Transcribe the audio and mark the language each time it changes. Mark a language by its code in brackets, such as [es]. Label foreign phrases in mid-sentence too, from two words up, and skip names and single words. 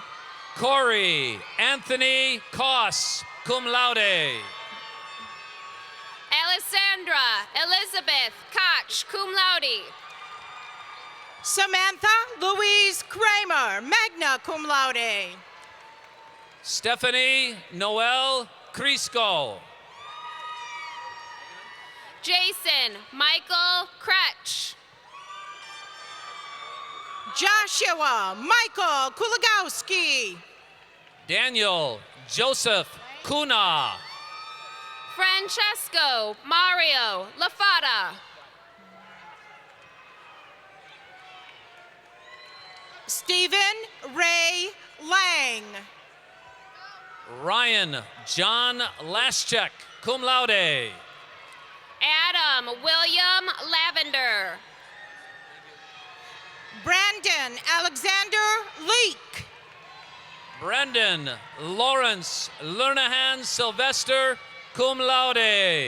[en] Corey Anthony Koss, [la] cum laude. [en] Alessandra Elizabeth Koch, [la] cum laude. [en] Samantha Louise Kramer, [la] magna cum laude. [en] Stephanie Noel Crisco. Jason Michael Kretsch. Joshua Michael Kulagowski. Daniel Joseph Kuna. Francesco Mario Lafata. Stephen Ray Lang. Ryan John Laschek, [la] cum laude. [en] Adam William Lavender. Brandon Alexander Leak. Brendan Lawrence Lernahan Sylvester, [la] cum laude.